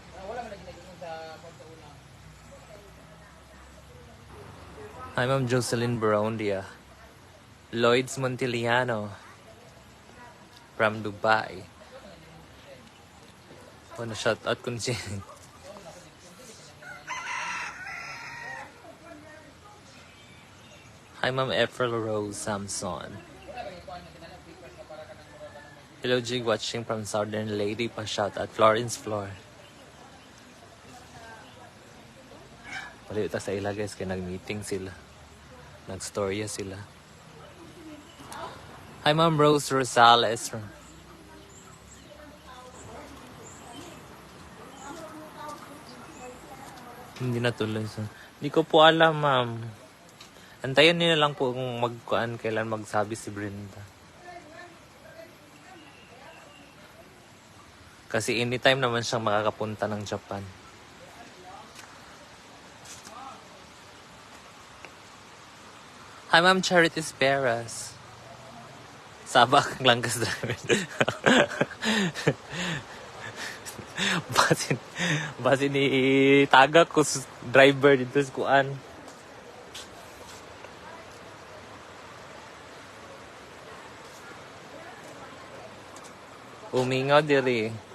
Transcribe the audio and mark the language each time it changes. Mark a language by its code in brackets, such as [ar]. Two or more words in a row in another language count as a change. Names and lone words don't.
[en] Hi, Ma'am Jocelyn Barondia. Lloyds Montiliano from Dubai. [tl] Na shout out ko siya. [en] Hi, Ma'am [tl] April Rose Samson. [en] Hello, Jig, watching from Southern Lady. [tl] Pa shout out Florence Flor. [ceb] Paliw ta sa ila, guys, [tl] kaya nag-meeting sila. [ceb] Nag-storya sila. [en] Hi, Ma'am [ceb] Rose Rosales. [tl] Hindi natuloy. Hindi ko po alam, ma'am. Antayin niyo lang po kung kailan magsabi si Brenda. Kasi anytime naman siyang makakapunta ng Japan. [en] Hi, Ma'am Charity Speras. [ceb] Sabak lang kas driver. Basin ni taga ko driver dito sa kuan. Umingaw diri.